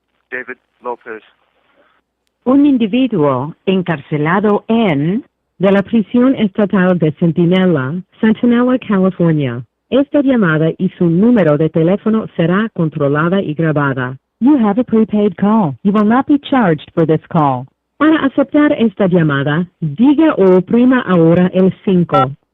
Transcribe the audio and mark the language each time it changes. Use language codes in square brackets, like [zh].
[es] David Lopez. un individuo encarcelado en de la prisión estatal de Centinela, Centinela, California. Esta llamada y su número de teléfono será controlada y grabada. [en] You have a prepaid call. You will not be charged for this call. [es] Para aceptar esta llamada, diga o oprima ahora el 5.